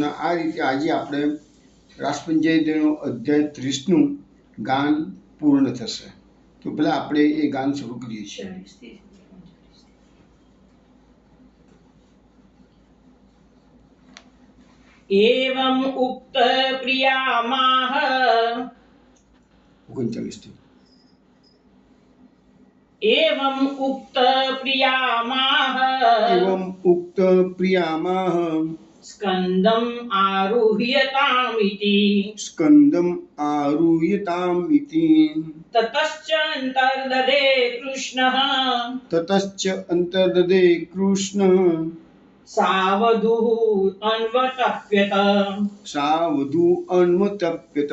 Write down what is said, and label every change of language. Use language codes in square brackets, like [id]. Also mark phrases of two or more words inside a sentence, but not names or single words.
[gu] ને આ રીતે આજે આપણે રાસપંજરીનો અધ્યાય 30નું ગાન પૂર્ણ થશે. તો પહેલા આપણે એ ગાન શરૂ કરીએ છીએ. [sa] એવં ઉક્ત પ્રિયામાહ [gu] 39 થી [sa] एवं उक्त प्रियामाह स्कंदम आरुह्यतामिति ततश्च अंतर्ददे कृष्णः सावधूः अन्वतप्यत.